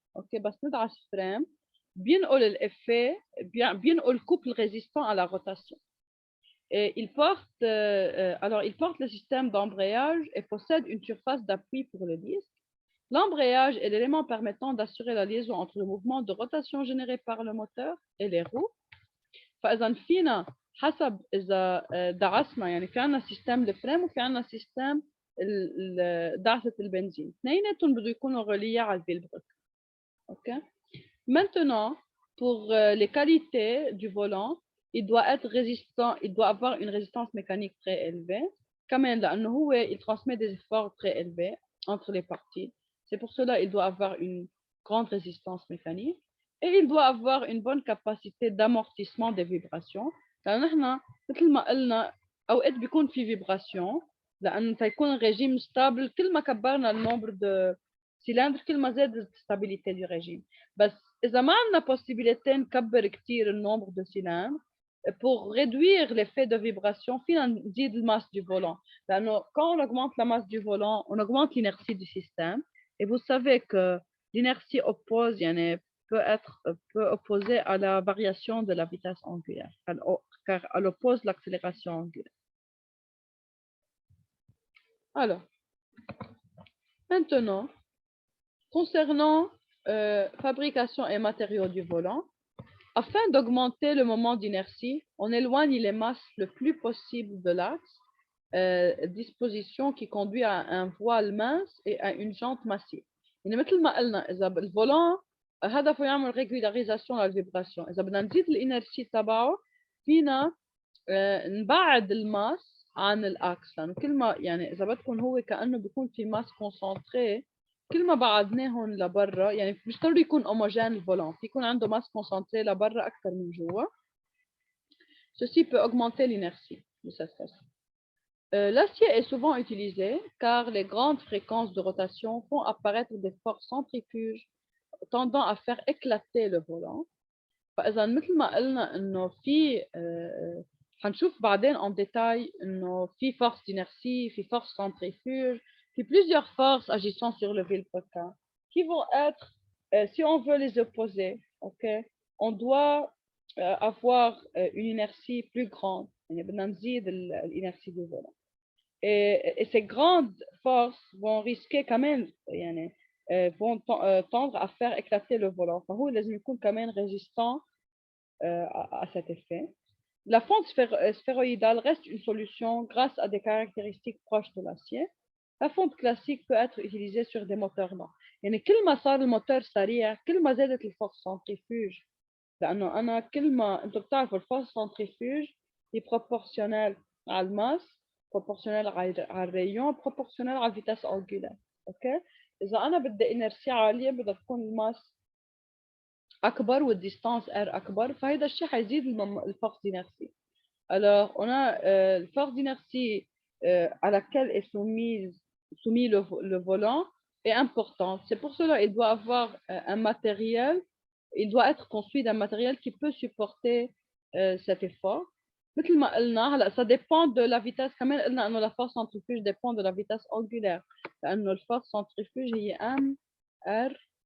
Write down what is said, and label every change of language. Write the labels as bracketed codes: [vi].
[fr] OK [ar] بس ندعس [fr] frein بينقل الeffet بينقل couple résistant à la rotation. Et il porte le système d'embrayage et possède une surface d'appui pour le disque. L'embrayage est l'élément permettant d'assurer la liaison entre le mouvement de rotation généré par le moteur et les roues. [ar] فإذا فينا حسب إذا دعسنا يعني في عنا [fr] système de frein [ar] وفي عنا système دعسة البنزين. اثنيناتهم بده يكونوا [fr] reliés [ar] على الفيلبروكان. [en] OK? [fr] Maintenant, pour les qualités du volant, il doit être résistant, il doit avoir une résistance mécanique très élevée. [ar] كمان لأنه هو [fr] il transmet des efforts très élevés entre les parties. C'est pour cela qu'il doit avoir une grande résistance mécanique et il doit avoir une bonne capacité d'amortissement des vibrations. [ar] لأن نحن مثل ما قلنا أوقات بيكون في vibration لأن تيكون الرجيم stable كل ما كبرنا النمبر [fr] de cylindres [ar] كل ما زاد الستابيليتي [fr] du régime. [ar] بس إذا ما عندنا possibilité نكبر كتير النمبر de cylindres [fr] pour réduire l'effet de vibration, [ar] فينا نزيد الماsse [fr] du volant. لأنه quand on augmente la masse du volant, on augmente l'inertie du système. Et vous savez que l'inertie oppose, [ar] يعني [fr] peut opposer à la variation de la vitesse angulaire, car elle oppose l'accélération angulaire. Alors, maintenant, concernant fabrication et matériaux du volant, afin d'augmenter le moment d'inertie, on éloigne les masses le plus possible de l'axe, disposition qui conduit à un voile mince et à une jante massive. [ar] يعني مثل ما قلنا إذا الفولان هدفه يعمل ريجولاريزاسيون للفيبراسيون، إذا بدنا نزيد الإنرشي تبعه فينا نبعد الماس عن الأكس، لأنه كل ما يعني إذا بدكم هو كأنه بيكون في ماس كونسنتري، كل ما بعدناهم لبرا يعني مش ضروري يكون هوموجين الفولان، في يكون عنده ماس كونسنتري لبرا أكثر من جوا. [fr] Ceci peut augmenter l'inertie de cette façon. L'acier est souvent utilisé car les grandes fréquences de rotation font apparaître des forces centrifuges tendant à faire éclater le volant. [ar] فإذا مثل ما قلنا إنه في هنشوف بعدين [fr] en détail إنه في force d'inertie, في force centrifuge, puis plusieurs forces agissant sur le vilebrequin qui vont être, si on veut les opposer, ok, on doit avoir une inertie plus grande, [ar] يعني بدنا نزيد [fr] l'inertie du volant. Et ces grandes forces vont risquer quand même, [ar] يعني, [fr] vont tendre à faire éclater le volant. [ar] فهو لازم يكون [fr] quand même résistant à cet effet. La fonte sphéroïdale reste une solution grâce à des caractéristiques proches de l'acier. La fonte classique peut être utilisée sur des moteurs lents. [ar] يعني كل ما صار الموتور سريع كل ما زادت الفورس centrifuge. لأنه أنا كل ما أنتم بتعرفوا الفورس centrifuge هي proportionnelle على الماس، proportionnelle على الريون، proportionnelle على الفيتاس angulaire. اوكي، إذا أنا بدي إنرسي عالية بدها تكون الماس أكبر والديستانس R أكبر، فهذا الشيء حيزيد الفورس d'inertie. [fr] Alors, on a la force d'inertie à laquelle est soumis le volant est importante. C'est pour cela qu'il doit avoir un matériel, il doit être construit d'un matériel qui peut supporter cet effort. [ar] مثل ما قلنا هلا [fr] ça dépend de la vitesse، [ar] كمان قلنا إنه [fr] la force centrifuge dépend de la vitesse angulaire، [ar] لأنه الفورس [fr] centrifuge هي M R.